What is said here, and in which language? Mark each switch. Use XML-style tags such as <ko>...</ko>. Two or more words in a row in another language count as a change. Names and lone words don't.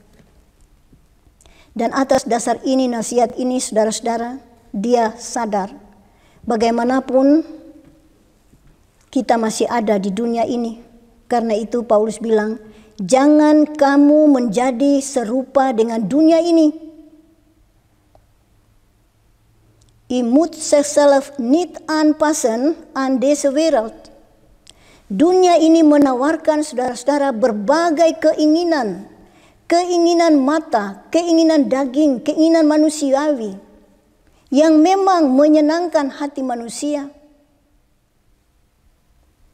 <id>Dan atas dasar ini, nasihat ini, saudara-saudara, dia sadar bagaimanapun kita masih ada di dunia ini. Karena itu Paulus bilang, jangan kamu menjadi serupa dengan dunia ini.</id> <nl>I moet zichzelf niet aanpassen aan deze wereld.</nl> <id>Dunia ini menawarkan, saudara-saudara, berbagai keinginan. Keinginan mata, keinginan daging, keinginan manusiawi. Yang memang menyenangkan hati manusia.</id>